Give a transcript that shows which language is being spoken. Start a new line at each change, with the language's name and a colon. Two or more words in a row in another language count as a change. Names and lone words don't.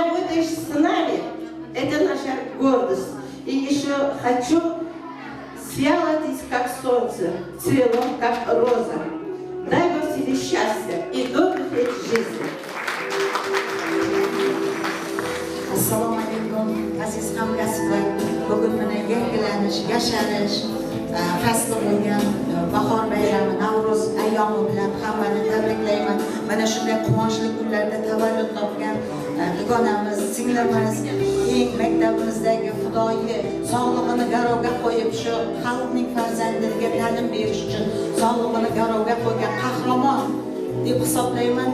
Russian: это с нами, это наша гордость. И еще хочу светить, как солнце, цвело, как роза. Дай Бог тебе счастья и добрых лет жизни.
Uzbek: Assalomu alaykum, aziz hamkasblar. Bugun mana yangilanish, yasharish fasli bo'lgan bahor bayrami, Navro'z ayyomi bilan hammani tabriklayman. Mana shunday quvonchli kunlarda tavallud topgan dugonamiz, singlimiz, eng maktabimizdagi Xudoyi sog'lig'ini garovga qo'yib shu xalqning farzandlariga ta'lim berish uchun sog'lig'ini garovga qo'ygan qahramon deb hisoblayman.